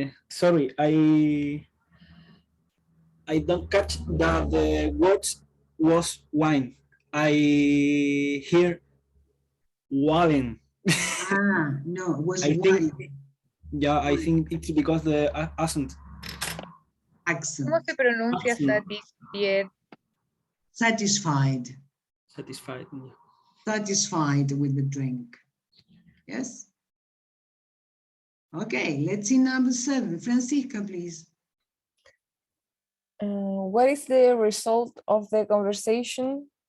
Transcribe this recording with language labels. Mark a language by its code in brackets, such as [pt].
[en] Sorry, I don't catch that the words was wine. I hear wine. No, it was I wine. I think it's because the accent. [es] ¿Cómo se pronuncia satisfied? [en] Satisfied. Satisfied. Satisfied with the drink. Yes. Okay, let's see number 7. Francisca, please. What is the result of the conversation?